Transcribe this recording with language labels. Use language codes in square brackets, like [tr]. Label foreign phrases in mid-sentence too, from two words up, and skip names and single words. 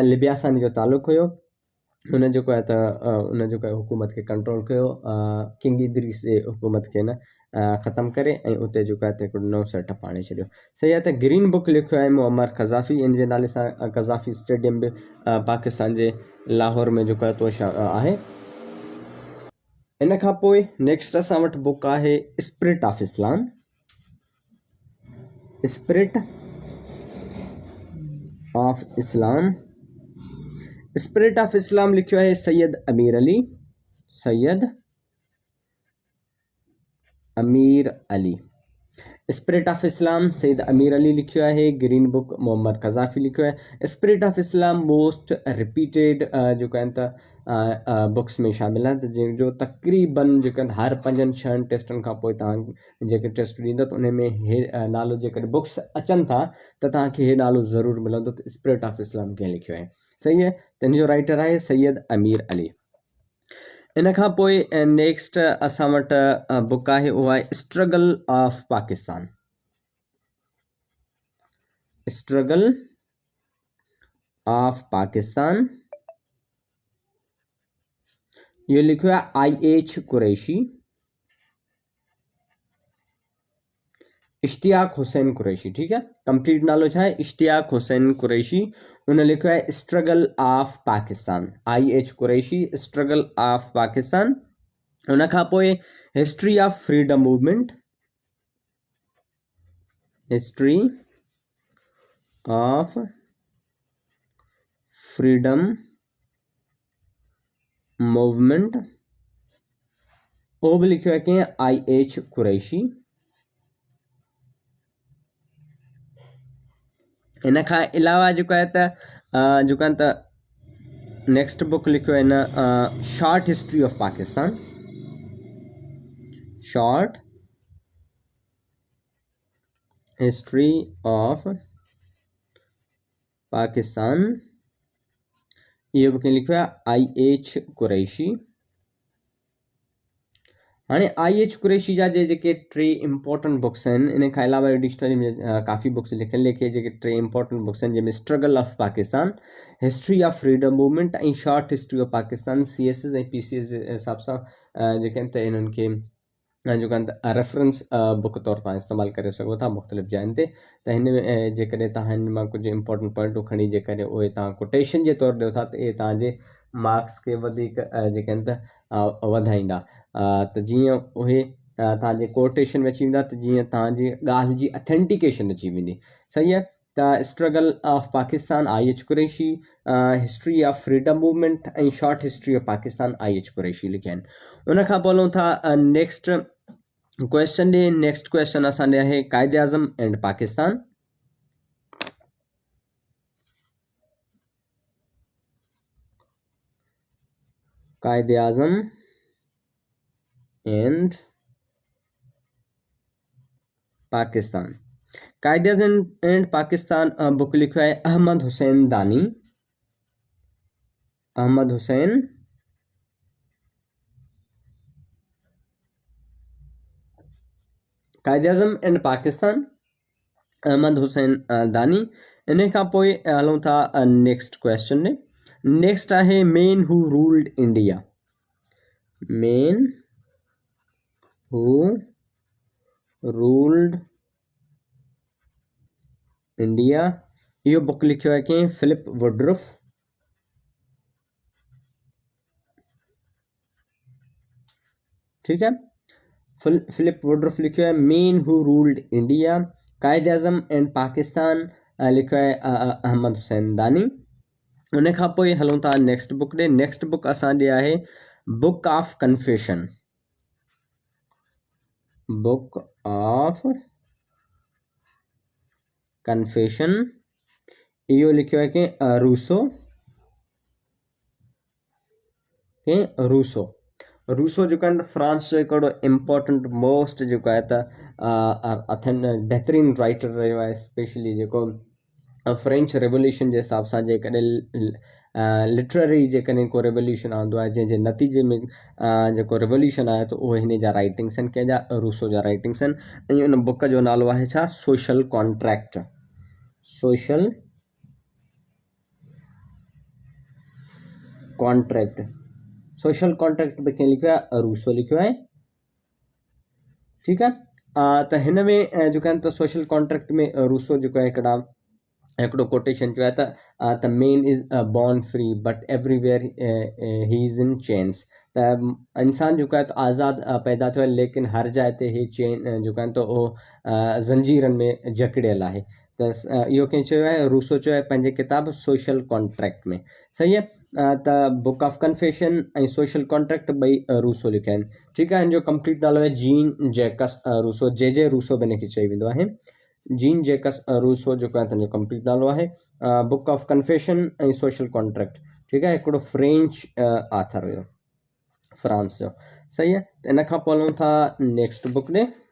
[sd] लिबिया सां हिन जो तालुक़ु हुयो। हुन जेको आहे त उन जेको आहे हुकूमत खे कंट्रोल कयो, किंग इदरीस जे हुकूमत खे न ख़तमु करे, ऐं उते जेको आहे त हिकिड़ो नओं सेटअप आणे छॾियो। सही आहे। त ग्रीन बुक लिखियो आहे मुअम्मर कज़ाफ़ी। इन जे नाले सां कज़ाफ़ी स्टेडियम बि पाकिस्तान जे लाहौर में जेको आहे तो आहे। इन खां पोइ नेक्स्ट असां वटि बुक आहे स्पिरिट ऑफ इस्लाम। स्पिरिट ऑफ इस्लाम। स्पिरिट ऑफ इस्लाम लिखियो आहे सैयद अमीर अली। सैयद अमीर अली। स्पिरिट ऑफ इस्लाम सैयद अमीर अली लिखियो आहे। ग्रीन बुक मुअम्मर कज़ाफ़ी लिखियो आहे। स्पिरिट ऑफ इस्लाम [en] most repeated [sd] जेको आहिनि त बुक्स में शामिल आहे, त जंहिंजो तक़रीबन जेके आहिनि हर 5-6 टेस्टनि खां पोइ तव्हां जेके टेस्ट ॾींदो त उन में हे नालो जेकॾहिं बुक्स अचनि था त तव्हांखे हे नालो ज़रूरु मिलंदो, त स्पिरिट ऑफ इस्लाम कंहिं लिखियो आहे। सही आहे। त हिन जो राइटर आहे सैयद अमीर अली। इन खां पोइ नेक्स्ट असां वटि बुक आहे, उहा आहे स्ट्रगल ऑफ पाकिस्तान। स्ट्रगल ऑफ पाकिस्तान। ये लिखियो आहे IH कुरैशी। इश्तियाक हुसैन कुरैशी, [ur] ٹھیک ہے. [sd] कंप्लीट नालो छा आहे? इश्तियाक हुसैन कुरैशी। उन लिखियो आहे स्ट्रगल ऑफ पाकिस्तान। IH कुरैशी, स्ट्रगल ऑफ पाकिस्तान। उन खां पोइ हिस्ट्री ऑफ फ्रीडम मूवमेंट। हिस्ट्री ऑफ फ्रीडम मूवमेंट, [ur] وہ بھی [sd] लिखियो है कि IH कुरैशी। इन खां अलावा जेको आहे त जेको आहे त [en] next book [sd] लिखियो आहे न शॉर्ट हिस्ट्री ऑफ पाकिस्तान। शॉर्ट हिस्ट्री ऑफ पाकिस्तान, ये बुक लिखियो आहे IH कुरैशी। हाँ IH कुरैशी जा जेके 3 [en] important books [sd] आहिनि, इन खां अलावा डिक्शनरी में काफ़ी बुक्स लिखियल, लेकिन जेके 3 [en] important books [sd] आहिनि जंहिंमें स्ट्रगल ऑफ पाकिस्तान, हिस्ट्री ऑफ फ्रीडम मूवमेंट ऐं शॉर्ट हिस्ट्री ऑफ पाकिस्तान। CSS ऐं PCS जे हिसाब सां जेके आहिनि त इन्हनि खे जेको आहे त [en] reference book [sd] तौर तव्हां इस्तेमालु करे सघो था मुख़्तलिफ़ जायुनि ते। त हिन में जेकॾहिं तव्हां हिन मां कुझु इंपॉर्टेंट पॉइंटूं खणी जेकॾहिं उहे तव्हां कोटेशन जे तौरु ॾियो था, त इहे तव्हांजे मार्क्स खे वधीक जेके आहिनि त वधाईंदा। त जीअं उहे तव्हांजे कोटेशन में अची वेंदा, त जीअं तव्हांजी ॻाल्हि जी अथेंटिकेशन अची वेंदी। सही आहे। [en] The struggle of Pakistan I.H. Qureshi, history of freedom movement and short history of Pakistan I.H. [sd] Qureshi लिखियन उन खां पोइ था [en] next question [sd] ॾे [en] next question [sd] असांजे आहे कायदे आज़म एंड पाकिस्तान कायदे आज़म एंड पाकिस्तान कायदे आज़म एंड पाकिस्तान बुक लिखो है अहमद हुसैन दानी अहमद हुसैन कायदे आज़म एंड पाकिस्तान अहमद हुसैन दानी इन खां पोइ हलूं था [en] next question [sd] ने नेक्स्ट आहे मेन हू रूल्ड इंडिया मेन हू रूल्ड इंडिया यो बुक लिखियो है कि फिलिप वुडरुफ [ur] ٹھیک ہے [sd] फिलिप वुडरुफ लिखियो है मेन हू रूल्ड इंडिया कायदे आज़म एंड पाकिस्तान लिखियो है अहमद हुसैन दानी उन खां पोइ हलूं था [en] next book [sd] ॾे नेक्स्ट बुक असांजी आहे बुक ऑफ कन्फेशन बुक ऑफ कन्फेशन इहो लिखियो है कि रूसो रूसो जेको आहे फ्रांस जो हिकिड़ो [en] important most [sd] जेको आहे त बहितरीनु राइटर रहियो आहे स्पेशली जेको [en] French Revolution [sd] जे हिसाब सां जेकॾहिं लिटररी जेकॾहिं को रेवोल्यूशन आंदो आहे जंहिंजे नतीजे में जेको रेवोल्यूशन आहे त उहो हिन जा राइटिंग्स आहिनि कंहिंजा रूसो जा राइटिंग्स आहिनि ऐं उन बुक जो नालो आहे छा सोशल कॉन्ट्रैक्ट सोशल कॉन्ट्रैक्ट सोशल कॉन्ट्रैक्ट बि कंहिं लिखियो आहे रूसो लिखियो आहे ठीकु आहे त हिन में जेको आहे त सोशल कॉन्ट्रैक्ट में रूसो जेको आहे हिकिड़ो कोटेशन चयो आहे त [en] man is born free but everywhere he is in chains [sd] त इंसान जेको आहे त आज़ादु पैदा थियो आहे लेकिन हर जाइ ते ही चेन जेको आहे त उहो ज़ंजीरनि में जकड़ियल आहे त इहो कंहिं चयो आहे रूसो चयो आहे पंहिंजे किताब सोशल कॉन्ट्रैक्ट में सही आहे त बुक ऑफ कन्फेशन ऐं सोशल कॉन्ट्रैक्ट ॿई रूसो लिखिया आहिनि ठीकु आहे हिन जो कंप्लीट नालो आहे जीन जैकस रूसो जे रूसो बि हिनखे चई वेंदो आहे जीन जैकस रूसो जेको आहे तुंहिंजो कंप्लीट नालो आहे बुक ऑफ कन्फेशन ऐं सोशल कॉन्ट्रैक्ट ठीकु आहे हिकिड़ो [en] French author [sd] हुयो फ्रांस जो सही आहे त इन खां पोइ हलूं था [en] next book [sd] ॾे